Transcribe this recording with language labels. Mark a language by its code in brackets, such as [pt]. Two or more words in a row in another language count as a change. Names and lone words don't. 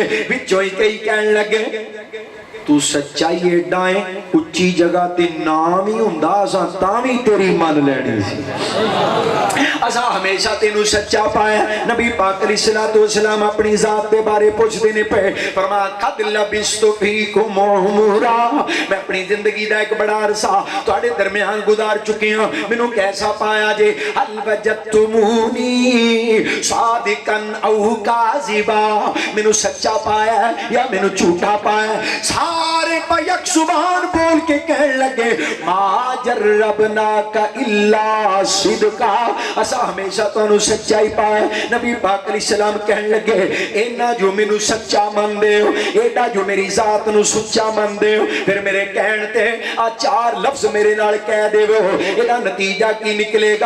[pa] وچوں ہی کئی کہن لگے تو سچائی ایڈا ہے، اچی جگہ تے نام ہی ہندا اساں تاں بھی تیری من لینی سی، اساں ہمیشہ تینوں سچا پایا. نبی پاک [ar] عليه الصلاة والسلام [pa] اپنی ذات دے بارے پچھدے نے پے، فرمایا [ar] قد لبثت فيكم عمرا, [pa] میں اپنی زندگی دا ایک بڑا عرصہ تہاڈے درمیان گزار چکی ہاں، مینوں کیسا پایا جے? [ar] هل وجدتموني صادقا أو كاذبا, [pa] مینوں سچا پایا یا مینوں جھوٹا پایا? سارے یک سبحان بول کے کہنے لگے [ar] ما جربناك إلا صدقا, [pa] اسا ہمیشہ تہانوں سچائی پایا. نبی پاک علیہ السلام کہنے لگے انا جو مینوں سچا مندے ہو، ایڈا جو میری ذات نوں سچا مندے ہو، پھر میرے کہن تے آ چار لفظ میرے نال کہہ دیوو، ایدا نتیجہ کی نکلے گا?